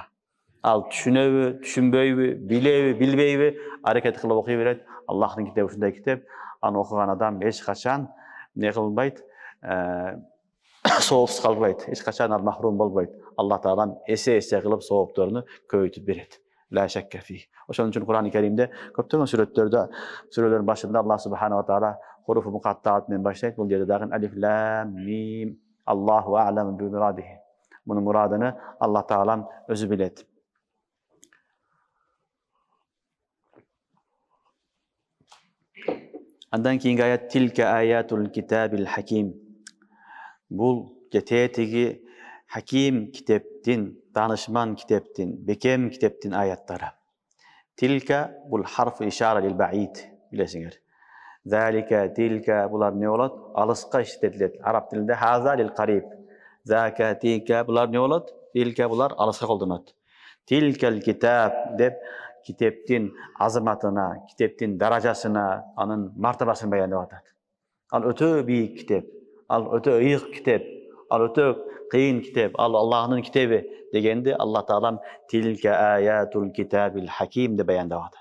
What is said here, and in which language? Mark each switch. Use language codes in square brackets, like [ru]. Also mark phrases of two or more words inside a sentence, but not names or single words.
[ky] Ал түшүнөбү, түшүнбөйбү, билеби, билбейби, аракет кылып окуй берет. Аллахтын китеби ушундай китеп, аны окуган адам эч качан не кылбайт, соопсуз калбайт, эч качан ал махрум болбойт. Алла таалам эсе кылып соопторуну көбөйтүп берет. [ar] لا شك فيه. [ky] Ошон үчүн Кур'ани Каримде көптөгөн сүрөлөрдүн башында [ar] الله سبحانه وتعالى حروف مقطعات [ky] менен баштайт. Бул жерде дагы [ar] ألف لام ميم. الله أعلم بمراده. [ky] Мунун мурадын Алла таалам өзү билет. Андан кийинки аят [ar] تلك آيات الكتاب الحكيم. [ky] Бул кететиги хаким китептин, данышман китептин, бекем китептин аяттары. Тилка бул [ar] حرف إشارة للبعيد, [ky] билесиңер. [ar] ذلك تلك [ky] булар не болот? Алыска иштетилет. Араб тилинде [ar] هذا للقريب. ذاك تلك [ky] булар не болот? Тилка булар алыска колдонот. [ar] تلك الكتاب [ky] деп китептин азаматына, китептин даражасына, анын мартабасын баяндап атат. Ал өтө бийик китеп, ал өтө ыйык китеп, ал өтө кыйын китеп, ал Аллахтын китеби дегенде Алла таалам [ar] تلك آيات الكتاب الحكيم [ky] деп баяндап атат.